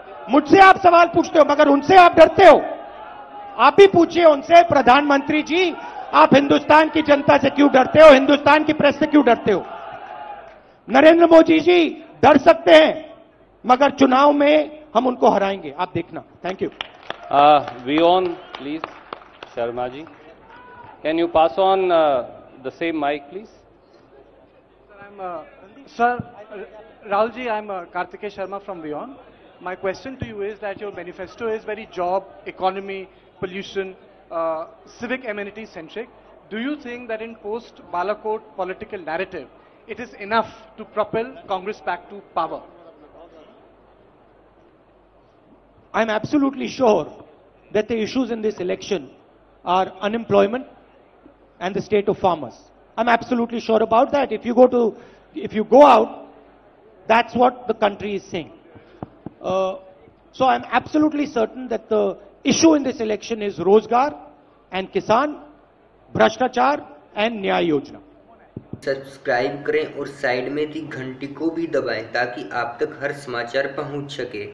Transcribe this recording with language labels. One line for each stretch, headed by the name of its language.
Hindi: मुझसे आप सवाल पूछते हो मगर उनसे आप डरते हो. आप भी पूछिए उनसे, प्रधानमंत्री जी आप हिंदुस्तान की जनता से क्यों डरते हो, हिंदुस्तान की प्रेस से क्यों डरते हो? नरेंद्र मोदी जी डर सकते हैं मगर चुनाव में हम उनको हराएंगे, आप देखना.
English: Thank you. Vion, please. Sharma ji, can you pass on the same mic, please? Sir, Rahul ji, I'm Kartikeya Sharma from Vion. My question to you is that your manifesto is very job, economy, pollution, civic amenity centric. Do you think that in post-Balakot political narrative, it is enough to propel Congress back to power? I'm absolutely sure that the issues in this election are unemployment and the state of farmers. I'm absolutely sure about that. If you go out, that's what the country is saying. So I'm absolutely certain that the issue in this election is Rozgar and Kisan, Bhrashtachar and Nyay Yojana.
Hindi: Subscribe करें और side में दी घंटी को भी दबाएं ताकि आप तक हर समाचार पहुंच सके.